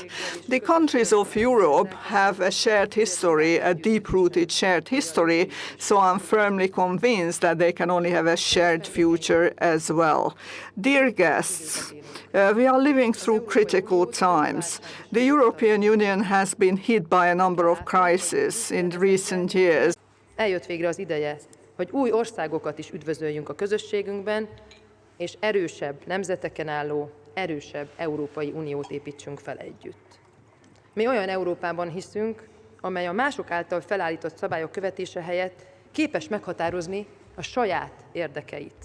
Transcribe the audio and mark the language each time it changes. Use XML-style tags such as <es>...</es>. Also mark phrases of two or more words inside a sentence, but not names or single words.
<en>The countries of Europe have a shared history, a deep-rooted shared history, so I'm firmly convinced that they can only have a shared future as well. Dear guests, we are living through critical times. The European Union has been hit by a number of crises in recent years.</en> <hu>Eljött végre az ideje, hogy új országokat is üdvözöljünk a közösségünkben, és erősebb nemzeteken álló, erősebb Európai Uniót építsünk fel együtt. Mi olyan Európában hiszünk, amely a mások által felállított szabályok követése helyett képes meghatározni a saját érdekeit.</hu>